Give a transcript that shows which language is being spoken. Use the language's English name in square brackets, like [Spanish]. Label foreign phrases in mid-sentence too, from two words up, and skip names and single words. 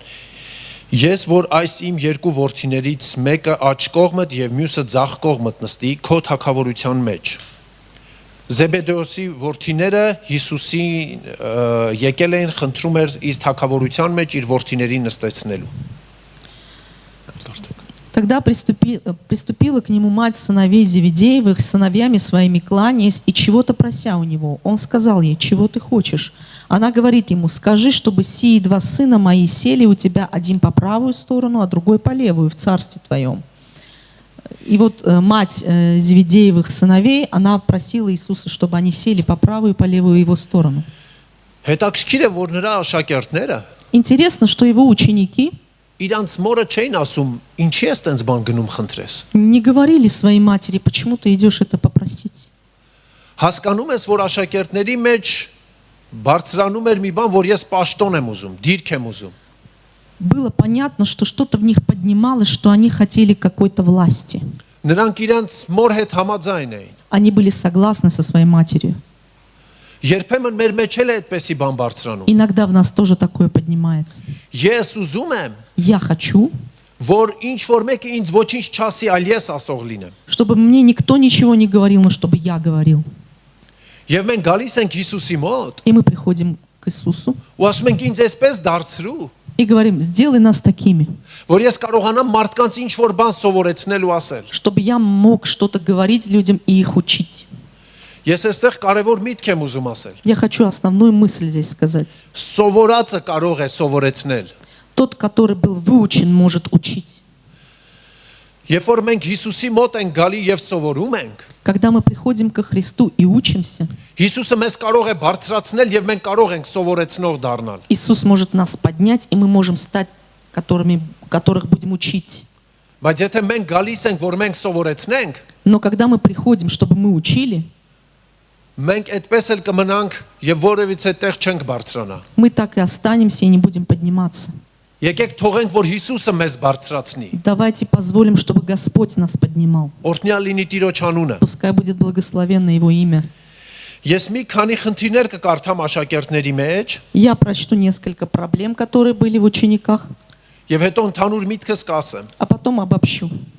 [Armenian] «Ես որ այս իմ երկու որդիներից մեկը աջ կողմդ եւ մյուսը ձախ կողմդ նստի քո թագավորության մեջ»։ Զեբեդեոսի որդիները Հիսուսի եկել էին խնդրում էր իր թագավորության մեջ իր որդիներին նստեցնելու։ [Russian] Тогда приступила к нему мать сыновей Зеведеевых, с сыновьями своими кланяясь и чего-то прося у него. Он сказал ей: «Чего ты хочешь?» Она говорит ему: «Скажи, чтобы сии два сына мои сели у тебя, один по правую сторону, а другой по левую в царстве твоем». И вот мать Зеведеевых сыновей, она просила Иисуса, чтобы они сели по правую и по левую его сторону. [Armenian] Հետաքրքիր է, որ նրա աշակերտները [Russian] Интересно, что его ученики [Armenian] իրանց մորը չէին ասում, ինչի ես տենց բան գնում խնդրես։ [Russian] не говорили своей матери: «Почему ты идешь это попросить?» [Armenian] Հասկանում ես, որ աշակերտների մեջ բարձրանում էր մի բան, որ ես պաշտոն եմ ուզում, դիրք եմ ուզում։ [Russian] Было понятно, что что-то в них поднималось, что они хотели какой-то власти. [Armenian] Նրանք իրանց մոր հետ համաձայն էին։ [Russian] Они были согласны со своей матерью. [Armenian] Երբեմն մեր մեջ էլ է այդպեսի բան բարձրանում։ [Russian] Иногда в нас тоже такое поднимается. [Armenian] Ես ուզում եմ, [Russian] Я хочу, [Armenian] որ ինչ որ մեկը ինձ ոչինչ չասի, այլ ես ասող լինեմ։ [Russian] чтобы мне никто ничего не говорил, но чтобы я говорил. [Armenian] Եվ մենք գալիս ենք Հիսուսի մոտ, [Russian] И мы приходим к Иисусу [Armenian] ու ասում ենք ինձ այսպես դարձրու, [Russian] и говорим: «Сделай нас такими, [Armenian] որ ես կարողանամ մարդկանց ինչ որ բան սովորեցնել ու ասել։ [Russian] чтобы я мог что-то говорить людям и их учить». [Armenian] Ես այստեղ կարևոր միտք եմ ուզում ասել։ [Russian] Я хочу основную мысль здесь сказать. [Armenian] Սովորածը կարող է սովորեցնել։ [Russian] Тот, который был выучен, может учить. [Armenian] Երբ որ մենք Հիսուսի մոտ ենք գալի եւ սովորում ենք, [Russian] Когда мы приходим ко Христу и учимся, [Armenian] Հիսուսը մեզ կարող է բարձրացնել եւ մենք կարող ենք սովորեցնող դառնալ։ [Russian] Иисус может нас поднять, и мы можем стать, которых будем учить. [Armenian] Բայց եթե մենք գալիս ենք, որ մենք սովորեցնենք, [Russian] Но когда мы приходим, чтобы мы учили, [Armenian] մենք այդպես էլ կմնանք եւ որևիցե տեղ չենք բարձրանա։ [Russian] мы так и останемся и не будем подниматься. [Armenian] Եկեք թողենք, որ Հիսուսը մեզ բարձրացնի։ [Russian] Давайте позволим, чтобы Господь нас поднимал. [Armenian] Օրհնյալ լինի Տիրոջ անունը։ [Russian] Пускай будет благословенно Его имя. [Armenian] Ես մի քանի խնդիրներ կկարդամ աշակերտների մեջ [Russian] Я прочту несколько проблем, которые были в учениках, [Armenian] եւ հետո ընդհանուր միտքս կասեմ։ [Russian] а потом обобщу.